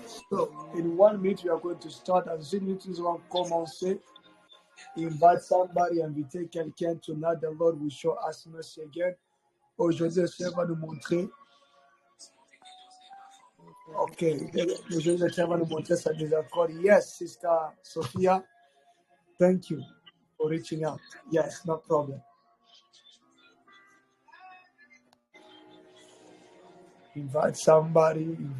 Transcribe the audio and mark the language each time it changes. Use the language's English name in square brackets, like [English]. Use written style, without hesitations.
[English] So, in 1 minute, we are going to start. As soon as we [French] vont commencer, [English] invite somebody, [French] inviter quelqu'un. [English] Tonight, the Lord will show us mercy again. [French] Aujourd'hui, le Seigneur va nous montrer. Ok, aujourd'hui, le Seigneur va nous montrer sa désaccord. [English] Yes, Sister Sophia, thank you for reaching out. Yes, no problem. Invite somebody.